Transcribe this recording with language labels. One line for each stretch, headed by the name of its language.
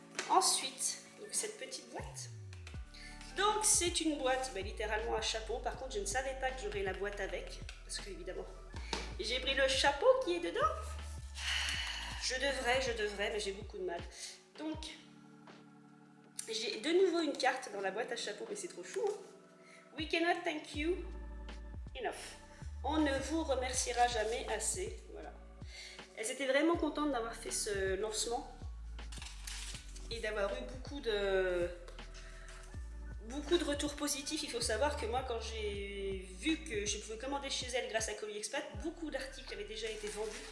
French: Ensuite, donc cette petite boîte. Donc c'est une boîte, littéralement à chapeau. Par contre, je ne savais pas que j'aurais la boîte avec, parce que évidemment, j'ai pris le chapeau qui est dedans. Je devrais, mais j'ai beaucoup de mal. Donc, j'ai de nouveau une carte dans la boîte à chapeau, mais c'est trop chou. Hein.
English: We cannot thank you enough.
French: On ne vous remerciera jamais assez. Voilà. Elles étaient vraiment contentes d'avoir fait ce lancement et d'avoir eu beaucoup de retours positifs. Il faut savoir que moi, quand j'ai vu que je pouvais commander chez elles grâce à Colis Expat, beaucoup d'articles avaient déjà été vendus.